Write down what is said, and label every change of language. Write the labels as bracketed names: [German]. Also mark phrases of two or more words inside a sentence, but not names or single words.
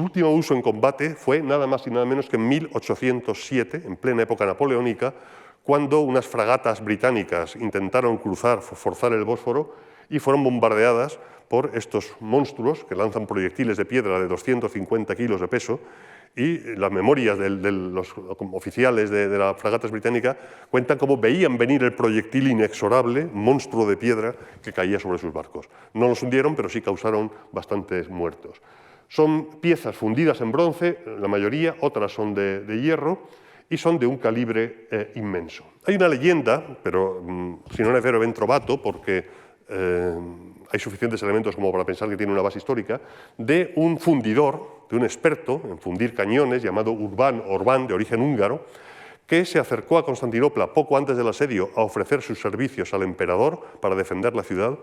[Spanish] último uso en combate fue nada más y nada menos que en 1807, en plena época napoleónica, cuando unas fragatas británicas intentaron forzar el Bósforo y fueron bombardeadas por estos monstruos que lanzan proyectiles de piedra de 250 kilos de peso, y las memorias de los oficiales de las fragatas británicas cuentan cómo veían venir el proyectil inexorable, monstruo de piedra, que caía sobre sus barcos. No los hundieron, pero sí causaron bastantes muertos. Son piezas fundidas en bronce, la mayoría, otras son de hierro, y son de un calibre inmenso. Hay una leyenda, pero [Italian] si non è vero ben trovato, [Spanish] porque hay suficientes elementos como para pensar que tiene una base histórica, de un fundidor, de un experto en fundir cañones, llamado Orbán, de origen húngaro, que se acercó a Constantinopla poco antes del asedio a ofrecer sus servicios al emperador para defender la ciudad.